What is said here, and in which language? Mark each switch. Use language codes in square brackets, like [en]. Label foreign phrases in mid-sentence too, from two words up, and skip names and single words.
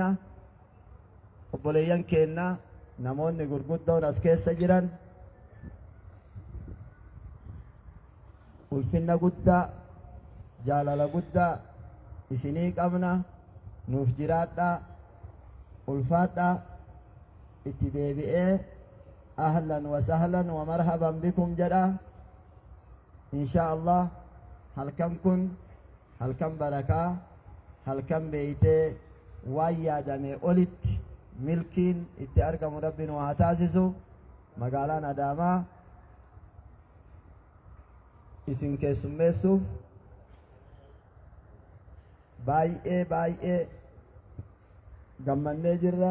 [om] Obboleeyyan keenya namoonni gurguddoon as keessa jiran ulfinna guddaa jaalala guddaa isinii qabna. Nuuf jiraadhaa, ulfaadhaa. Itti deebi'ee [ar] أهلا وسهلا ومرحبا بكم [om] jedha. [ar] إن شاء الله [om] halkan kun halkan barakaa, halkan beeytee waan yaadame olitti milkiin itti argamu Rabbiin waa taasisu. Magaalaan Adaamaa isin keessummeessuuf baay'ee gammannee jirra.